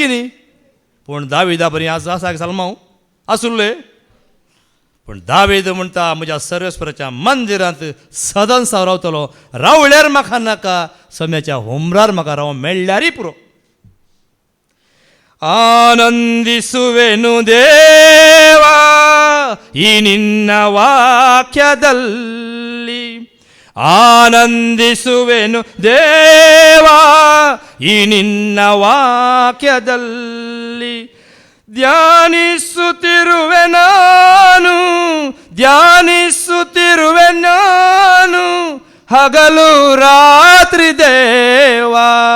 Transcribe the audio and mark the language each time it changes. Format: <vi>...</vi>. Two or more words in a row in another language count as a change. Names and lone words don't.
<kok>न्ही पूण दाविदा बरी आज आसा सलमांव आसुल्ले पूण दावीद म्हणटा म्हज्या सर्वेस्पराच्या मंदिरांत सदांच हांव रावतलो रावल्यार म्हाका नाका सोम्याच्या होमरार म्हाका राव मेळ्ळ्यारय पुरो</kok> <kn>ಆನಂದಿಸುವೆನು ದೇವಾ ಈ ನಿನ್ನ ವಾಕ್ಯದಲ್ಲಿ ಆನಂದಿಸುವೆನು ದೇವಾ ಈ ನಿನ್ನ ವಾಕ್ಯದಲ್ಲಿ ಧ್ಯಾನಿಸುತ್ತಿರುವೆ ನಾನು ಹಗಲು ರಾತ್ರಿ ದೇವಾ</kn>